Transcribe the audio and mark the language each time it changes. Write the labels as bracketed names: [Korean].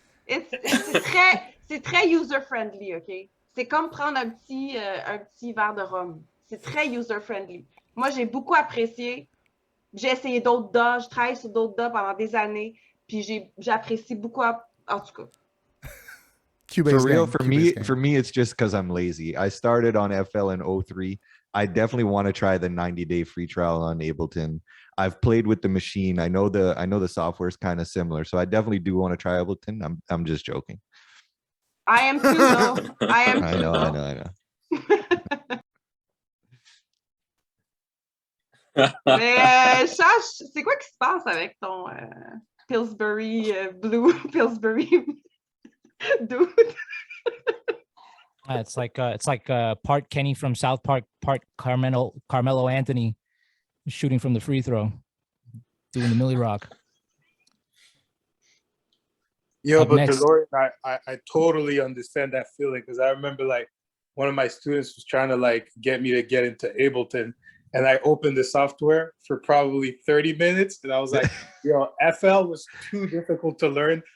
[French] C'est très user friendly, OK? C'est comme prendre un petit verre de rhum. C'est très user friendly. Moi, j'ai beaucoup apprécié. J'ai essayé d'autres DAW, je travaille sur d'autres DAW pendant des années, puis j'apprécie beaucoup, en tout cas. [English] For me, it's just because I'm lazy. I started on FL in 03. I definitely want to try the 90-day free trial on Ableton. I've played with the machine. I know the software is kind of similar, so I definitely do want to try Ableton. I'm just joking. I am too, though. I know. [French] Mais Chash, c'est quoi qui se passe avec ton Pillsbury Blue Pillsbury dude? [English] It's like part Kenny from South Park, part Carmelo Anthony shooting from the free throw, doing the Millie Rock. Yo, Up but next. DeLorean, I totally understand that feeling, because I remember like one of my students was trying to like get me to get into Ableton, and I opened the software for probably 30 minutes, and I was like, yo, FL was too difficult to learn.